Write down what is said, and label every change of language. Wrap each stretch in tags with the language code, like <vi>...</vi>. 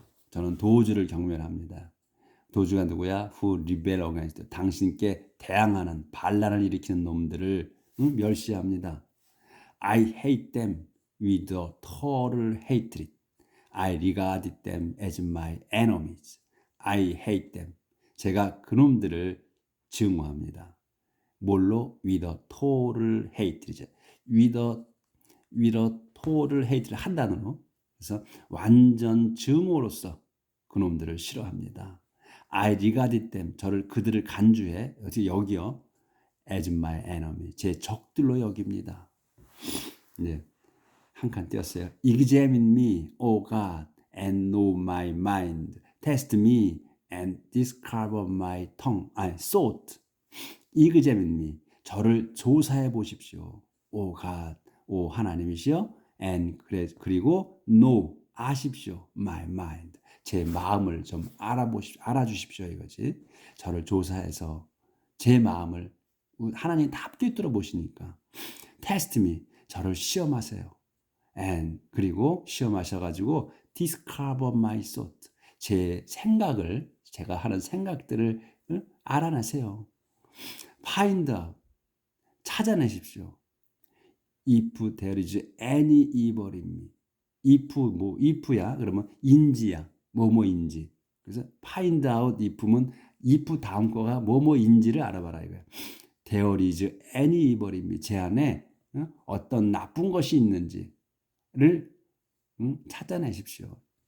<ko>저는 도주를 경멸합니다. 도주가 누구야?</ko> <en>Who rebel against,</en> <ko>당신께 대항하는, 반란을 일으키는 놈들을 멸시합니다.</ko> <en>I hate them with a total hatred. I regard them as my enemies. I hate them.</en> <ko>제가 그놈들을 증오합니다. 뭘로?</ko> <en>With a total hatred. With a total hatred</en> <ko>한 단어로. 그래서 완전 증오로서 그놈들을 싫어합니다.</ko> <en>I regard them.</en> <ko>그들을 간주해. 어떻게 여기요?</ko> <en>As my enemy.</en> <ko>제 적들로 여깁니다. 네. 한 칸 띄었어요.</ko> <en>Examine me, O God, and know my mind. Test me and discover my tongue. thought. Examine me.</en> <ko>저를 조사해 보십시오.</ko> <en>O God,</en> <ko>오 하나님이시여.</ko> <en>And</en> <ko>그리고</ko> <en>know,</en> <ko>아십시오.</ko> <en>My mind.</en> <ko>제 마음을 좀 알아주십시오 이거지. 저를 조사해서 제 마음을 하나님 다 꿰뚫어 보시니까.</ko> <en>Test me.</en> <ko>저를 시험하세요.</ko> <en>And</en> <ko>그리고 시험하셔가지고</ko> <en>discover my thought.</en> <ko>제 생각을, 제가 하는 생각들을 알아내세요.</ko> <en>Find out.</en> <ko>찾아내십시오.</ko> <en>If there is any evil in me.</en> <ko>if야 그러면 인지야. 뭐뭐인지. 그래서</ko> <en>find out if</en> <ko>면 if 다음 거가 뭐뭐인지를 알아봐라 이거야.</ko> <en>There is any evil in me.</en> <ko>제 안에 어떤 나쁜 것이 있는지를 찾아내십시오.</ko>